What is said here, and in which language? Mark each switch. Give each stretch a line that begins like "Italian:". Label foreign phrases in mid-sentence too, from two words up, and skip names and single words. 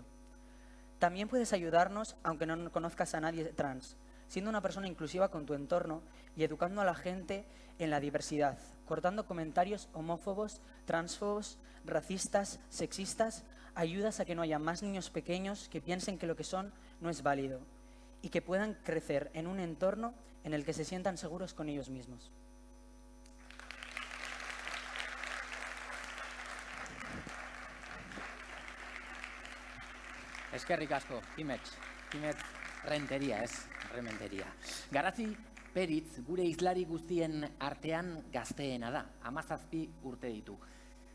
Spanish: También puedes ayudarnos aunque no conozcas a nadie trans, siendo una persona inclusiva con tu entorno y educando a la gente en la diversidad, cortando comentarios homófobos, transfobos, racistas, sexistas. Ayudas a que no haya más niños pequeños que piensen que lo que son no es válido y que puedan crecer en un entorno en el que se sientan seguros con ellos mismos.
Basque: Eskerrik asko, Kimets renteria, ez, rementeria. Garazi Peritz gure hizlari guztien artean gazteena da, 17 urte ditu.